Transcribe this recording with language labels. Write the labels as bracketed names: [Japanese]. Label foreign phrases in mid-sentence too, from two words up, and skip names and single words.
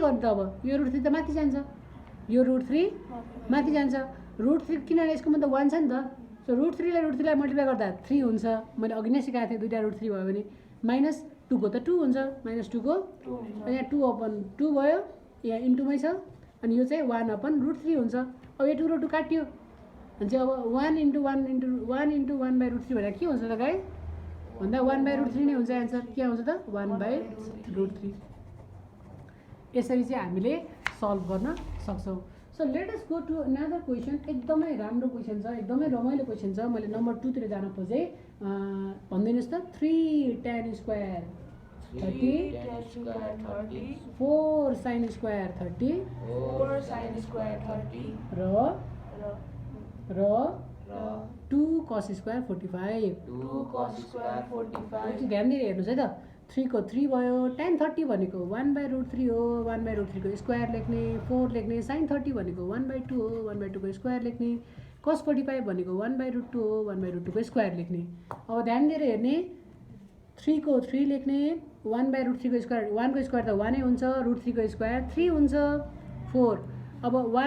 [Nepali] गर्नु त अब यो √3 त माथि जान्छ यो √3 माथि जान्छ √3 किनभने यसको मतलब 1 छ नि त सो √3 लाई √3 लाई मल्टिप्लाई गर्दा 3 हुन्छ मैले अघि नै सिकाएको थिएँ दुईटा √3 भयो भने माइनस 2 को त 2 हुन्छ माइनस 2 को यहाँ 2 अपन 2 भयो यहाँ इन्टुमै छ अनि यो चाहिँ 1 अपन √3 हुन्छ अब यो 2 र 2 काट्यो भने चाहिँ अब 1 × 1 × 1/√3 भनेर के हुन्छ त गाइस भन्दा 1/√3 नै हुन्छ एन्सर के आउँछ त 1/√3 यसरी चाहिँ हामीले सल्भ गर्न सक्छौँ [English] so let us go to another question [Nepali] एकदमै राम्रो क्वेसन छ एकदमै रमाइलो क्वेसन छ मैले नम्बर 2 तिर जान खोजेँ भनिदिनुहोस् त 3 [English] tan square [Nepali] 30 [English] tan square 30 4 sin square 30 4 sin square 30 [Nepali] र र [English] 2 cos square 45 2 cos square 45 [Nepali] ध्यान दिएर हेर्नुहोस् है त 3 को 3 भयो tan 30 भनेको 1/√3 हो 1/√3 को स्क्वायर लेख्ने 4 लेख्ने sin 30 भनेको 1/2 हो 1/2 को स्क्वायर लेख्ने cos 45 भनेको 1/√2 हो 1/√2 को स्क्वायर लेख्ने अब ध्यान दिएर हेर्ने 3 को 3 लेख्ने 1/√3 को स्क्वायर 1 को स्क्वायर त 1 नै हुन्छ √3 को स्क्वायर 3 हुन्छ 4 अब